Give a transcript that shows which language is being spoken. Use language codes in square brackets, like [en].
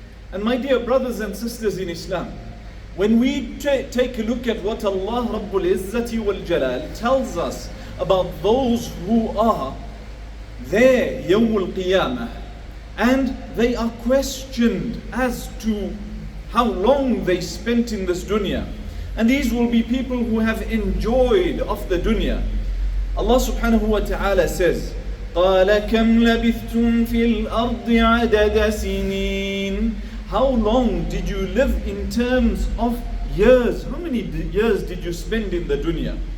[en] And my dear brothers and sisters in Islam, when we take a look at what Allah Rabbul Izzati wal Jalal tells us about those who are there Yawmul Qiyamah, and they are questioned as to how long they spent in this dunya, and these will be people who have enjoyed of the dunya. Allah subhanahu wa ta'ala says, [ar] قَالَ كَمْ لَبِثْتُمْ فِي الْأَرْضِ عَدَدَ سِنِينَ. [en] How long did you live in terms of years? How many years did you spend in the dunya?